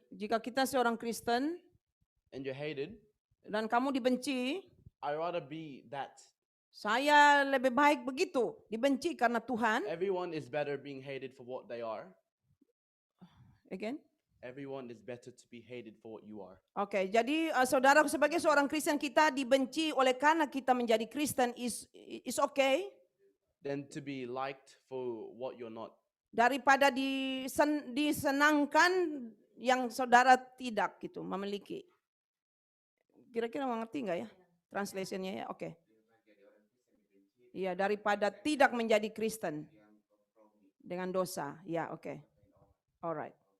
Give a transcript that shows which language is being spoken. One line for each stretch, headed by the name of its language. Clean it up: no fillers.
Indonesian: jika kita seorang Kristen
English: and you're hated,
Indonesian: dan kamu dibenci,
English: I'd rather be that.
Indonesian: saya lebih baik begitu, dibenci karena Tuhan.
English: Everyone is better being hated for what they are. Again? Everyone is better to be hated for what you are.
Indonesian: Oke, jadi saudara sebagai seorang Kristen, kita dibenci oleh karena kita menjadi Kristen
English: is okay, Than to be liked for what you're not.
Indonesian: daripada disenangkan yang saudara tidak gitu memiliki. Kira-kira mengerti nggak ya translationnya ya? Oke. Iya, daripada tidak menjadi Kristen dengan dosa. Ya, oke. Alright.